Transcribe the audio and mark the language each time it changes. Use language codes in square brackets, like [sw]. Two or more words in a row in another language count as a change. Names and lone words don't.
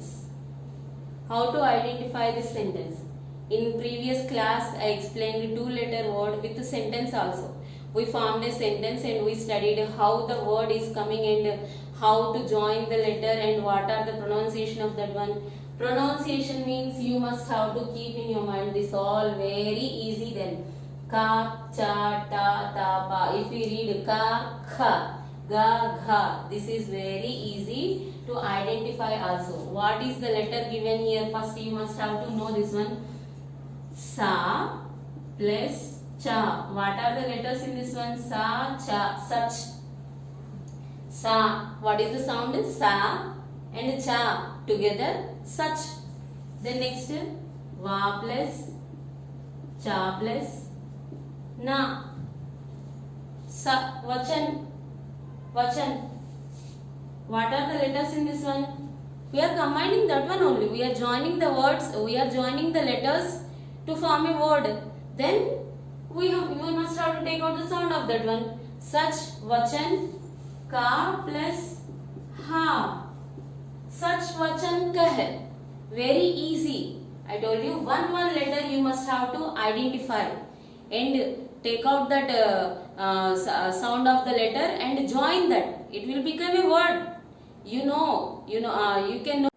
[en] How to identify this sentence? In previous class I explained 2-letter word with the sentence also. We formed a sentence and we studied how the word is coming and how to join the letter and what are the pronunciation of that one. Pronunciation means you must have to keep in your mind, this all very easy then. [hi] Ka, cha, ta, ta, pa. [en] If we read [hi] ka, kha, ga, [en] gha, this is very easy to identify also. What is the letter given here? First you must have to know this one. [hi] Sa plus cha. [en] What are the letters in this one? [hi] Sa, cha, such. Sa. [en] What is the sound? Sa and cha together, such. Then next, va plus cha plus na. [hi] Sa, vachan. Vachan. [en] What are the letters in this one? We are combining that one only. We are joining the words, we are joining the letters to form a word. Then we must have to take out the sound of that one. [hi] Such, vachan, ka plus ha. Such, vachan, kah. [en] Very easy. I told you one letter you must have to identify and take out that sound of the letter and join that. It will become a word. You can know.